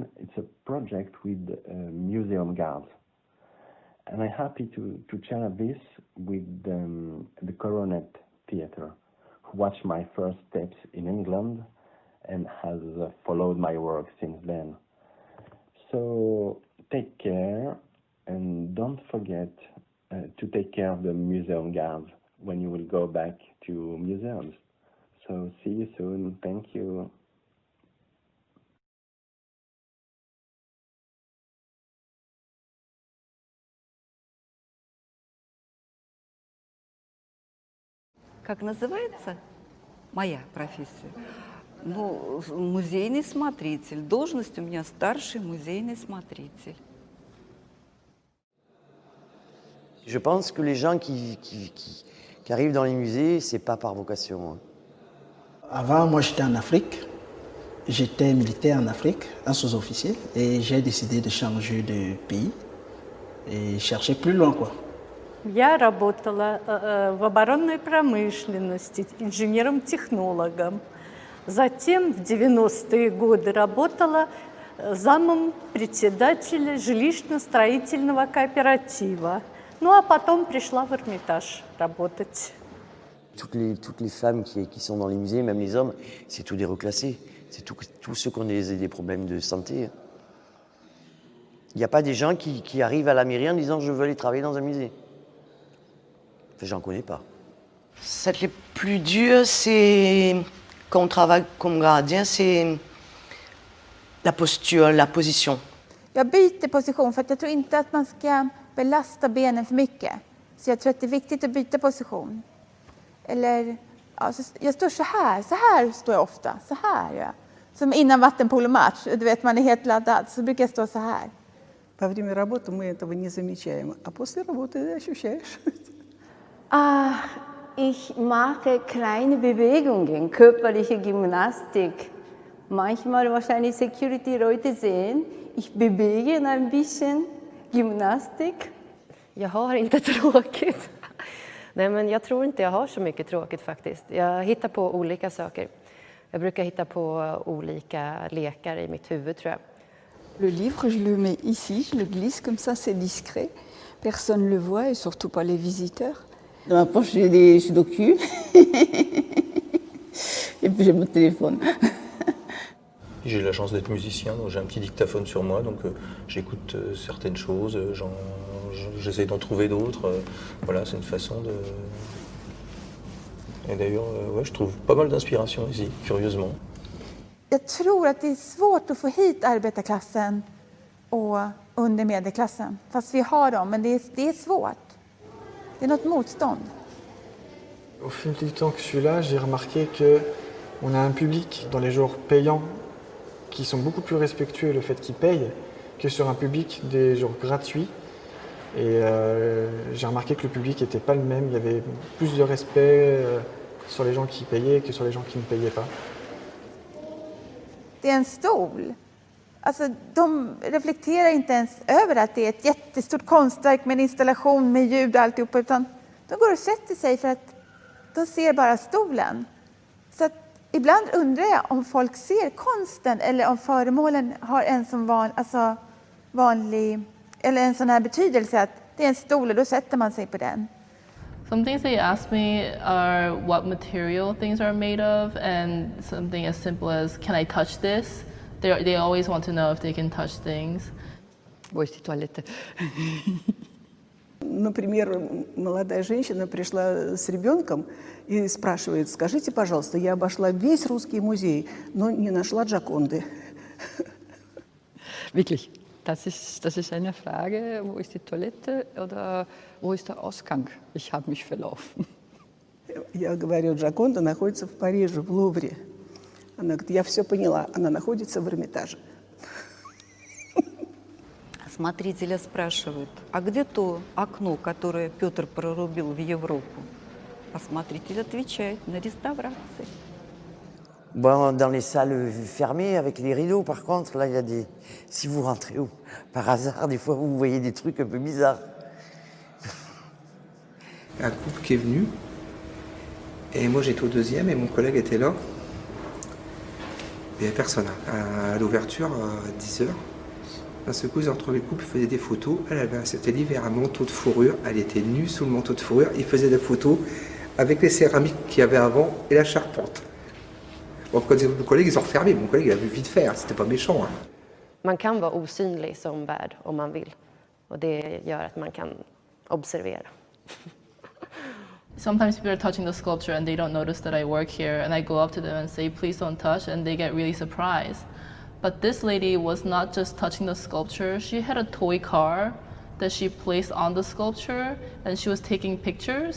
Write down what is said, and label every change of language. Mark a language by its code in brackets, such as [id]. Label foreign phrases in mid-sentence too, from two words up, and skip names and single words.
[en] It's a project with museum guards. And I'm happy to share this with the Coronet Theatre, who watched my first steps in England and has followed my work since then. So take care, and don't forget to take care of the museum guards when you will go back to museums. So see you soon. Thank you. [ru] Как называется? Моя профессия. Ну, музейный смотритель. Должность у меня старший музейный смотритель. [fr] Je pense que les gens qui arrivent dans les musées, c'est pas par vocation. Avant, moi, j'étais en Afrique. J'étais militaire en Afrique, un sous-officier, et j'ai décidé de changer de pays et chercher plus loin, quoi. [ru] Я работала в оборонной промышленности инженером-технологом. Затем в 90-е годы работала замом председателя жилищно-строительного кооператива. Ну а потом пришла в Эрмитаж работать. [fr] Toutes les femmes qui sont dans les musées, même les hommes, c'est tout des reclassés. C'est tous ceux qui ont des problèmes de santé. Il n'y a pas des gens qui arrivent à la mairie en disant « je veux aller travailler dans un musée ». Enfin, j'en connais pas. Ce qui est plus dur, c'est quand on travaille comme gardien, c'est la posture, la position. [sv] Jag byter position för att jag tror inte att man ska belasta benen för mycket. Så jag tror att det är viktigt att byta position. Eller, ja, jag står så här står jag ofta, så här gör jag. Som innan vattenpolomatch, du vet man är helt laddad, så brukar jag stå så här. [ru] Во время работы мы этого не замечаем, а после работы ощущаешь. [de] Ich mache kleine Bewegungen, körperliche Gymnastik. Manchmal wahrscheinlich Security-Leute sehen, ich bewege ein bisschen Gymnastik. [sv] Jag har inte tråkigt. Nej, men jag tror inte jag har så mycket tråkigt faktiskt. Jag hittar på olika saker. Jag brukar hitta på olika lekar i mitt huvud, tror jag. [fr] Le livre, je le mets ici, je le glisse comme ça, c'est discret. Personne ne le voit et surtout pas les visiteurs. Dans ma poche, j'ai des sudoku. Et puis j'ai mon téléphone. J'ai la chance d'être musicien, donc j'ai un petit dictaphone sur moi, donc j'écoute certaines choses, j'essaie d'en trouver d'autres. Voilà, c'est une façon de... Et d'ailleurs, ouais, je trouve pas mal d'inspiration ici, curieusement. [sv] Jag tror att det är svårt att få hit arbetarklassen och under medelklassen. Fast vi har dem, men det är svårt. Det är något motstånd. [fr] Au fil du temps que je suis là, j'ai remarqué qu'on a un public dans les jours payants qui sont beaucoup plus respectueux le fait qu'ils payent que sur un public des jours gratuits. Et j'ai remarqué que le public n'était pas le même. Il y avait plus de respect sur les gens qui payaient que sur les gens qui ne payaient pas. [sv] Det är en stol. Alltså, de reflekterar inte ens över att det är ett jättestort konstverk med en installation med ljud och alltihopa, utan De går och sätter sig för att de ser bara stolen. Så att ibland undrar jag om folk ser konsten eller om föremålen har en som vanlig, eller en sån här betydelse att det är en stol och då sätter man sig på den. [en] Some things they ask me are what material things are made of, and something as simple as, can I touch this? They always want to know if they can touch things. [ru] туалеты. Например, молодая женщина пришла с ребенком и спрашивает: скажите, пожалуйста, я обошла весь русский музей, но не нашла Джаконды. [de] Wirklich, das ist eine Frage, wo ist die Toilette oder wo ist der Ausgang? Ich habe mich verlaufen. [ru] Я говорю, Джаконда находится в Париже, в Лувре. Она говорит, я все поняла, она находится в Эрмитаже. Смотрителя спрашивают, а где то окно, которое Петр прорубил в Европу? А смотритель отвечает, на реставрации. [fr] Bon, dans les salles fermées avec les rideaux, par contre, là, il y a des... Si vous rentrez par hasard, des fois, vous voyez des trucs un peu bizarres. Un couple qui est venu, et moi j'étais au deuxième, et mon collègue était là. Il n'y avait personne. À l'ouverture, à 10h, d'un seul coup, ils ont retrouvé le couple, ils faisaient des photos. C'était l'hiver, un manteau de fourrure, elle était nue sous le manteau de fourrure. Ils faisaient des photos avec les céramiques qu'il y avait avant et la charpente. Bon, quand mon collègue, ils ont refermé. Mon collègue, il a vu vite faire, c'était pas méchant. Hein. [sv] Man kan vara osynlig som värd om man vill. Och det gör att man kan observera. [en] Sometimes people are touching the sculpture and they don't notice that I work here, and I go up to them and say, please don't touch, and they get really surprised. But this lady was not just touching the sculpture, she had a toy car that she placed on the sculpture, and she was taking pictures.